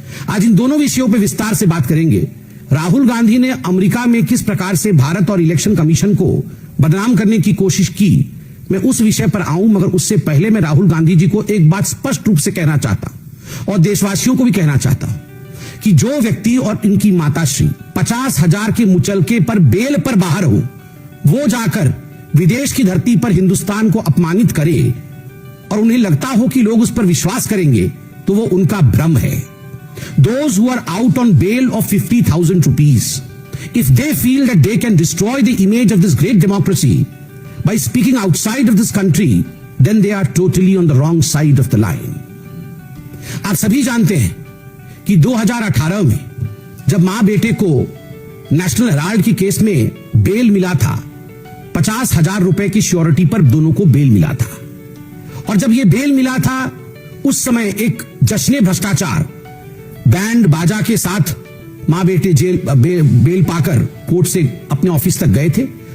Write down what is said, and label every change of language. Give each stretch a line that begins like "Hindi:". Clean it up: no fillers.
Hindi: आज इन दोनों विषयों पर विस्तार से बात करेंगे। राहुल गांधी ने अमेरिका में किस प्रकार से भारत और इलेक्शन कमीशन को बदनाम करने की कोशिश की, मैं उस विषय पर आऊं, मगर उससे पहले मैं राहुल गांधी जी को एक बात स्पष्ट रूप से कहना चाहता हूं और देशवासियों को भी कहना चाहता हूं कि जो व्यक्ति और इनकी माताश्री 50,000 के मुचलके पर बेल पर बाहर हो, वो जाकर विदेश की धरती पर हिंदुस्तान को अपमानित करे और उन्हें लगता हो कि लोग उस पर विश्वास करेंगे, तो वो उनका भ्रम है।
English: Those who are out on bail of 50,000 rupees, if they feel that they can destroy the image of this great democracy by speaking outside of this country, then they are totally on the wrong side of the line.
Hindi: आप सभी जानते हैं कि 2018 में जब मां बेटे को नेशनल हेराल्ड की केस में बेल मिला था, 50,000 रुपए की श्योरिटी पर दोनों को बेल मिला था। और जब यह बेल मिला था, उस समय एक जश्न भ्रष्टाचार बैंड बाजा के साथ मां बेटे बेल पाकर कोर्ट से अपने ऑफिस तक गए थे।